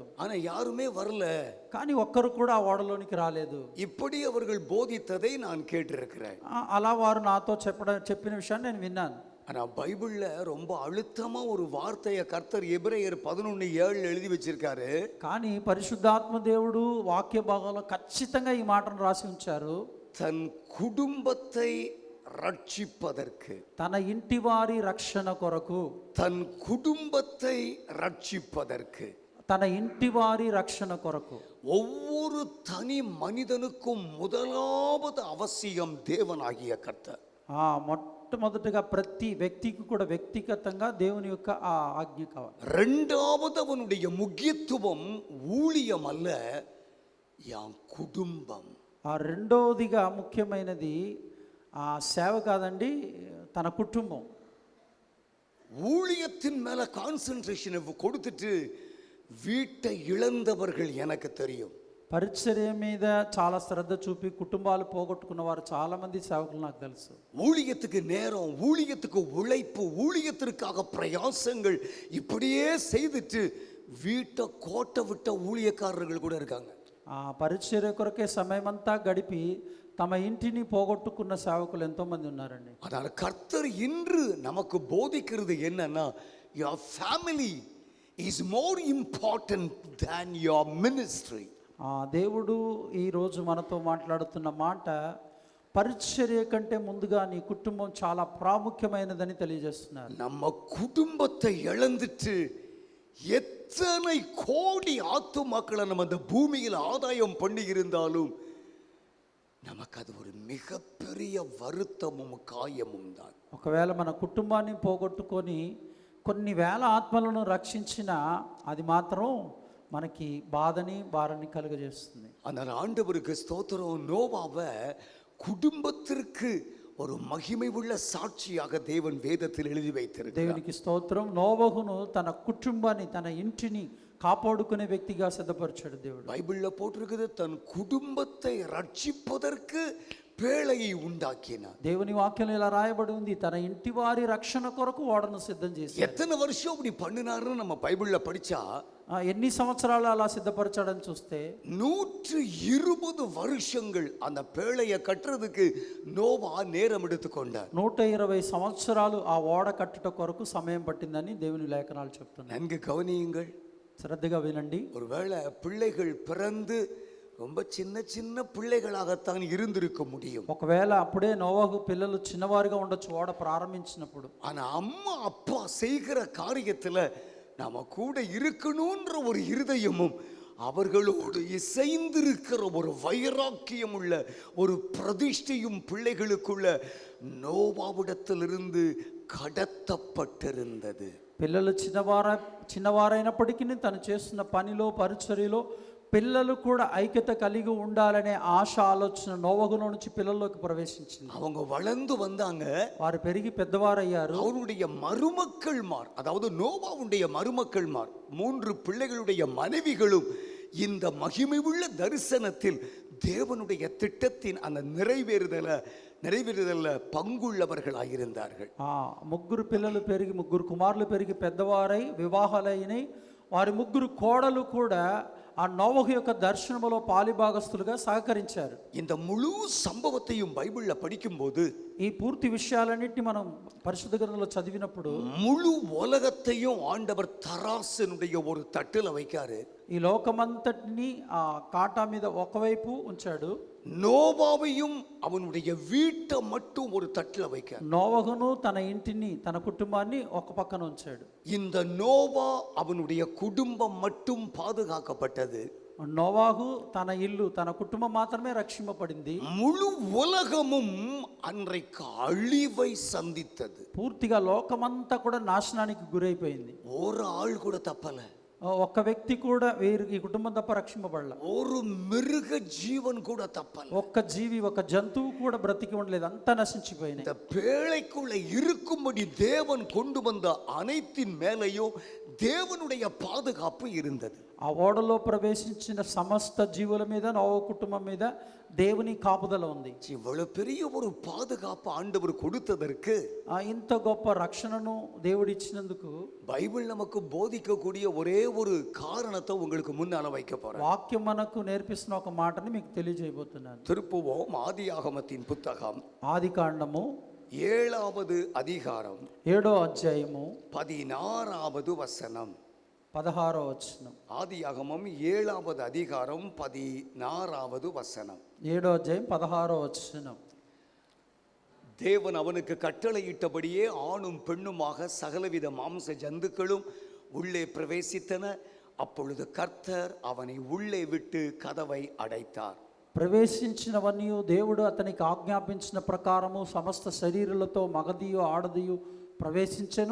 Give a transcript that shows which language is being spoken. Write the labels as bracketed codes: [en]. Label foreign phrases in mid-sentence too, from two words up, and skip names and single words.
[ta] ஆனா யாருமே வரல. [te] కానీ ఒక్కరు కూడా ఆ ఓడలోనికి రాలేదు. [ta] இப்படி அவர்கள் போதித்ததை நான் கேட்டிருக்கிறேன். [te] అలా వారు నాతో చెప్పిన విషయాన్ని నేను విన్నాను. [ta] ஆனா பைபிள்ல ரொம்ப அழுத்தமா ஒரு வார்த்தையை கர்த்தர் எபிரேயர் 11:7 எழுதி வச்சிருக்காரு. [te] కానీ పరిశుద్ధాత్మ దేవుడు వాక్య భాగంలో ఖచ్చితంగా ఈ మాటను రాసి ఉంచారు. [ta] தன் குடும்பத்தை ரட்சிப்பதற்கு, [te] తన ఇంటి వారి రక్షణ కొరకు, [ta] தன் குடும்பத்தை ரட்சிப்பதற்கு, [te] తన ఇంటి వారి రక్షణ కొరకు [ta] ஒவ்வொரு தனி மனிதனுக்கும் முதலாவது அவசியம் தேவனாகிய கர்த்தர். [te] మొట్టమొదటిగా ప్రతి వ్యక్తికి కూడా వ్యక్తిగతంగా దేవుని యొక్క ఆ ఆజ్ఞ కావాలి. [ta] இரண்டாவது அவனுடைய முக்கியத்துவம் ஊழியம் அல்ல, என் குடும்பம். [te] రెండవదిగా ముఖ్యమైనది ఆ సేవ కాదండి, తన కుటుంబం. [ta] ஊழியத்தின் மேல கான்சென்ட்ரேஷன் கொடுத்துட்டு வீட்டை இழந்தவர்கள் எனக்கு தெரியும். [te] పరిచర్య మీద చాలా శ్రద్ధ చూపి కుటుంబాలు పోగొట్టుకున్న వారు చాలా మంది సేవకులు నాకు తెలుసు. [ta] ஊழியத்துக்கு நேரம், ஊழியத்துக்கு உழைப்பு, ஊழியத்திற்காக பிரயாசங்கள் இப்படியே செய்துட்டு வீட்டை கோட்டை விட்ட ஊழியக்காரர்கள் கூட இருக்காங்க. [te] ఆ పరిచర్య కొరకే సమయమంతా గడిపి తమ ఇంటిని పోగొట్టుకున్న సేవకులు ఎంతో మంది ఉన్నారండి. [ta] அதனால கர்த்தர் இன்று நமக்கு போதிக்கிறது என்னன்னா, [en] your family is more important than your ministry. [te] దేవుడు ఈరోజు మనతో మాట్లాడుతున్న మాట, పరిచర్య కంటే ముందుగా నీ కుటుంబం చాలా ప్రాముఖ్యమైనదని తెలియజేస్తున్నారు. [ta] நம்ம குடும்பத்தை இழந்துட்டு எத்தனை கோடி ஆத்துமாக்களை நம்ம இந்த பூமியில் ஆதாயம் பண்ணி இருந்தாலும் நமக்கு அது ஒரு மிகப்பெரிய வருத்தமும் காயமும் தான். [te] ఒకవేళ మన కుటుంబాన్ని పోగొట్టుకొని కొన్ని వేల ఆత్మలను రక్షించినా అది మాత్రం మనకి బాధని భారాన్ని కలుగజేస్తుంది. [ta] அதனால் ஆண்டவருக்கு ஸ்தோத்திரம். நோவாவை குடும்பத்திற்கு ஒரு மகிமை உள்ள சாட்சியாக தேவன் வேதத்தில் எழுதி வைத்திருக்கிறார். [te] దేవునికి స్తోత్రం. నోవహును తన కుటుంబాన్ని, తన ఇంటిని కాపాడుకునే వ్యక్తిగా సిద్ధపరిచాడు దేవుడు. [ta] பைபிள்ல போட்டிருக்குது, தன் குடும்பத்தை ரட்சிப்பதற்கு பேழையை உண்டாக்கினார். [te] దేవుని వాక్యం ఇలా రాయబడి ఉంది, తన ఇంటి వారి రక్షణ కొరకు ఓడను సిద్ధం చేశాడు. [ta] எத்தனை வருஷம் இப்படி பண்ணினாருன்னு நம்ம பைபிள்ல படிச்சா [te] ఎన్ని సంవత్సరాలు అలా సిద్ధపరచాడని చూస్తే [ta] 120 வருஷங்கள் அந்த பேழையை கட்டுறதுக்கு நோவா நேரம் எடுத்துக்கொண்டார். [te] 120 సంవత్సరాలు ఆ ఓడ కట్టుట కొరకు సమయం పట్టిందని దేవుని లేఖనాలు చెప్తున్నాయి. [ta] நன்கு கவனியுங்கள், [te] శ్రద్ధగా వినండి. [ta] ஒருவேளை பிள்ளைகள் பிறந்து ரொம்ப சின்ன சின்ன பிள்ளைகளாகத்தான் இருந்திருக்க முடியும். [te] ఒకవేళ అప్పుడే నోవహు పిల్లలు చిన్నవారుగా ఉండొచ్చు ఓడ ప్రారంభించినప్పుడు. [ta] ஆனா அம்மா அப்பா செய்கிற காரியத்துல நாம கூட இருக்கணும்ன்ற ஒரு இருதயமும் அவர்களோடு இசைந்திருக்கிற ஒரு வைராக்கியம் உள்ள ஒரு பிரதிஷ்டையும் பிள்ளைகளுக்குள்ள நோவாவிடத்திலிருந்து கடத்தப்பட்டிருந்தது. [te] పిల్లలు చిన్నవారైనప్పటికీ తను చేస్తున్న పనిలో, పరిచర్యలో పిల్లలు కూడా ఐక్యత కలిగి ఉండాలనే ఆశ, ఆలోచన నోవహులో నుంచి పిల్లల్లోకి ప్రవేశించింది. [ta] அவங்க வளர்ந்து வந்தாங்க. [te] వారు పెరిగి పెద్దవారయ్యారు. [ta] அவருடைய மருமக்கள்மார், அதாவது நோவாவுடைய மருமக்கள்மார் 3 பிள்ளைகளுடைய மனைவிகளும் இந்த மகிமை உள்ள தரிசனத்தில் தேவனுடைய திட்டத்தின் அந்த நிறைவேறுதல பங்குள்ளவர்களாயிருந்தார்கள். [te] ముగ్గురు పిల్లలు పెరిగి, ముగ్గురు కుమారులు పెరిగి పెద్దవారై వివాహాలైనై వారి ముగ్గురు కోడలు కూడా ఆ నోవహు యొక్క దర్శనములో పాలిభాగస్తులుగా సహకరించారు. [ta] இந்த முழு சம்பவத்தையும் பைபிள்ல படிக்கும்போது, [te] ఈ పూర్తి విషయాలన్నిటిని మనం పరిశుద్ధ గ్రంథంలో చదివినప్పుడు [ta] முழு உலகத்தையும் ஆண்டவர் தராசினுடைய ஒரு தட்டுல வைக்காரு. [te] ఈ లోకమంతటిని ఆ కాటా మీద ఒకవైపు ఉంచాడు. [ta] நோவாவையும் அவனுடைய வீட்டை மட்டும் ஒரு தட்டுல வைக்காரு. [te] నోవహును తన ఇంటిని, తన కుటుంబాన్ని ఒక పక్కన ఉంచాడు. [ta] இந்த நோவா அவனுடைய குடும்பம் மட்டும் பாதுகாக்கப்பட்டது. [te] నోవాహు తన ఇల్లు, తన కుటుంబం మాత్రమే రక్షింపబడింది. [ta] முழு உலகமும் அன்றைக்கு அழிவை சந்தித்தது. [te] పూర్తిగా లోకమంతా కూడా నాశనానికి గురైపోయింది. [ta] ஒரு ஆள் கூட தப்பல. [te] ఒక్క వ్యక్తి కూడా ఈ కుటుంబం తప్ప రక్షింపబడల. [ta] ஒரு மிருக ஜீவன் கூட தப்பல. [te] ఒక్క జీవి, ఒక జంతువు కూడా బ్రతికి ఉండలేదు, అంతా నశించిపోయినాయి. [ta] இந்த பேழைக்குள்ள இருக்கும்படி தேவன் கொண்டு வந்த அனைத்தின் மேலேயும் தேவனுடைய பாதுகாப்பு இருந்தது. [te] ఆ ఓడలో ప్రవేశించిన సమస్త జీవుల మీద నోవహు కుటుంబం మీద దేవుని కాపుదల ఉంది. [ta] இவ்வளவு பெரிய ஒரு பாதுகாப்பு ஆண்டவர் கொடுத்ததற்கு [te] ఇంత గొప్ప రక్షణను దేవుడు ఇచ్చినందుకు [ta] பைபிள் நமக்கு போதிக்கக்கூடிய ஒரே ஒரு காரணத்தை உங்களுக்கு முன்னால வைக்க போறேன். [te] వాక్యం మనకు నేర్పిస్తున్న ఒక మాటని మీకు తెలియజేయబోతున్నాను. [ta] திருப்புவோம் ஆதியாகமத்தின் புத்தகம் [te] ఆది కాండము [ta] 7வது அதிகாரம் [te] 7వ అధ్యాయము [ta] 16வது வசனம். [te] 16వ వచనం. [ta] ஆதியாகமம் 7வது அதிகாரம் 16வது வசனம். [te] 7వ అధ్యాయం 16వ వచనం. [ta] தேவன் அவனுக்கு கட்டளையிட்டபடியே ஆணும் பெண்ணுமாக சகலவித மாம்ச ஜந்துக்களும் உள்ளே பிரவேசித்தன. அப்பொழுது கர்த்தர் அவனை உள்ளே விட்டு கதவை அடைத்தார். [te] ప్రవేశించినవన్నీ దేవుడు అతనికి ఆజ్ఞాపించిన ప్రకారము సమస్త శరీరులతో మగదియు ఆడదియు ప్రవేశించెను.